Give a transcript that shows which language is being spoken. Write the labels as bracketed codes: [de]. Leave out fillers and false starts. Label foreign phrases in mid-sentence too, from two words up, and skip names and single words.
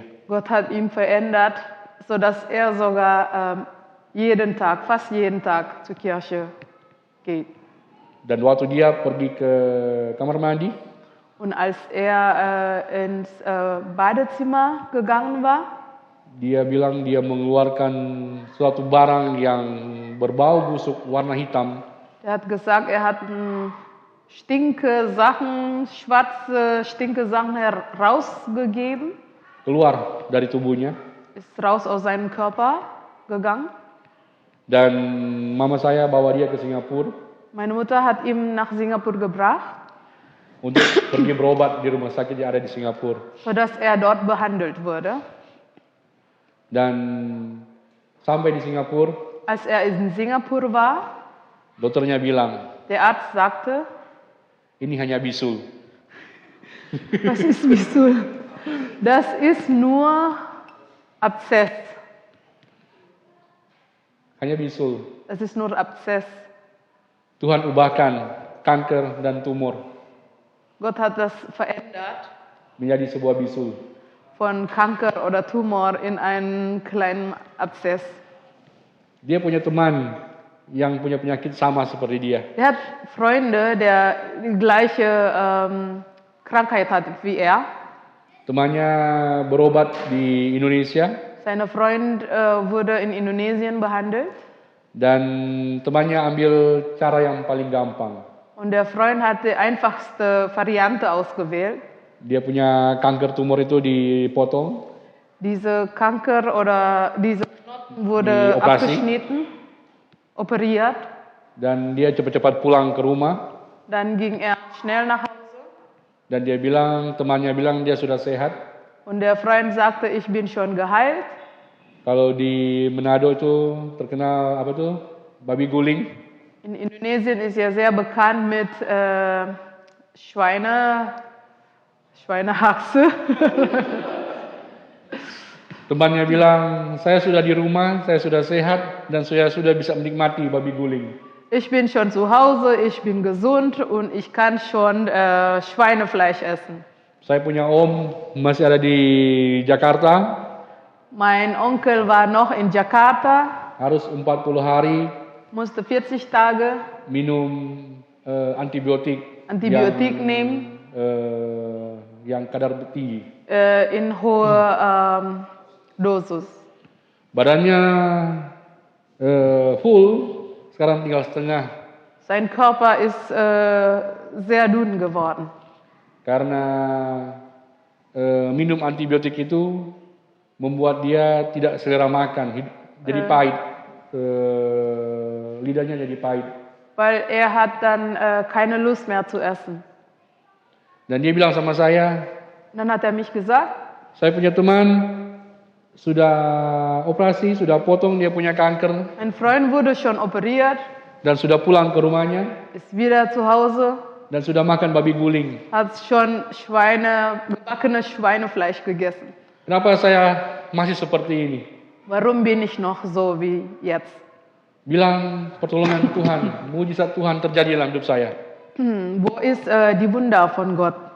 [de] Gott hat ihn verändert, sodass er sogar jeden Tag, fast jeden Tag zur Kirche geht. [id] Dan waktu dia pergi ke kamar mandi, [de] Und als er ins Badezimmer gegangen war, [id] dia bilang dia mengeluarkan suatu barang yang berbau busuk warna hitam. [de] er hat gesagt, er hat stinke Sachen, schwarze stinke Sachen herausgegeben, [id] Keluar dari tubuhnya. [de] ist raus aus seinem Körper gegangen. [id] Dan mama saya bawa dia ke Singapura [de] Meine Mutter hat ihn nach Singapur gebracht, [id] untuk pergi berobat di rumah sakit yang ada di Singapura. [de] sodass er dort behandelt wurde. [id] Dan sampai di Singapura, [de] Als er in Singapur war, [id] dokternya bilang, [de] der Arzt sagte, [id] ini hanya bisul. [de] was ist Bisul? Das ist nur Abszess. [id] Hanya bisul. [de] Das ist nur Abszess. [id] Tuhan ubahkan kanker dan tumor [de] Gott hat das verändert [id] menjadi sebuah bisul. [de] von Kanker oder Tumor in einen kleinen Abszess. [id] Dia punya teman yang punya penyakit sama seperti dia. [de] Er hat Freunde, der die gleiche Krankheit hat wie er. [id] Temannya berobat di Indonesia [de] Sein Freund wurde in Indonesien behandelt [id] dan temannya ambil cara yang paling gampang. [de] Und der Freund hat die einfachste Variante ausgewählt. [id] Dia punya kanker tumor itu dipotong, [de] Diese Kanker oder diese Knoten wurde [id] Dioperasi. [de] abgeschnitten, operiert. [id] dan dia cepat-cepat pulang ke rumah. [de] Dann ging er schnell nach Hause. [id] Dan dia bilang, temannya bilang dia sudah sehat. [de] Und der Freund sagte, ich bin schon geheilt. [id] Kalau di Manado itu terkenal apa tuh? Babi guling. [de] In Indonesien ist ja sehr bekannt mit Schweinehaxe. [id] Temannya bilang, saya sudah di rumah, saya sudah sehat, dan saya sudah bisa menikmati babi guling. [de] Ich bin schon zu Hause, ich bin gesund und ich kann schon Schweinefleisch essen. [id] Saya punya om masih ada di Jakarta, [de] Mein Onkel war noch in Jakarta, [id] harus 40 hari [de] musste 40 Tage [id] minum antibiotik [de] Antibiotik nehmen, [id] yang kadar tinggi. [de] in hohe Dosis. [id] Badannya full, sekarang tinggal setengah. [de] Sein Körper ist sehr dünn geworden. [id] Karena minum antibiotik itu membuat dia tidak selera makan, jadi pahit, lidahnya jadi pahit. [de] Weil er hat dann keine Lust mehr zu essen. [id] Dan dia bilang sama saya, [de] Dann hat er mich gesagt, [id] saya punya teman sudah operasi, sudah potong, dia punya kanker [de] ein Freund wurde schon operiert, [id] dan sudah pulang ke rumahnya [de] ist wieder zu Hause, [id] dan sudah makan babi guling. [de] hat schon gebackenes Schweinefleisch gegessen. [id] Kenapa saya masih seperti ini? [de] Warum bin ich noch so wie jetzt? [id] Bilang pertolongan Tuhan, mujizat Tuhan terjadi dalam hidup saya. [de] Wo ist die Wunder von Gott?